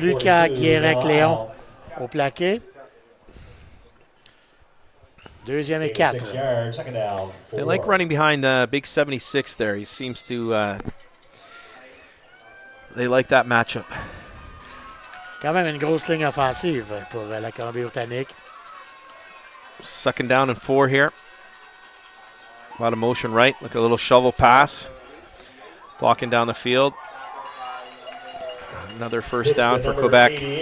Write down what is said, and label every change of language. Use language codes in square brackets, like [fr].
[fr] Lucas Guérin-Cléon au plaqué. 2e et 4. [en] They like running behind big 76 there. He seems to... they like that matchup. [fr] Quand même une grosse ligne offensive pour la Colombie-Britannique. [en] Second down and 4 here. A lot of motion right. Look, a little shovel pass. Blocking down the field. Another first down for Quebec.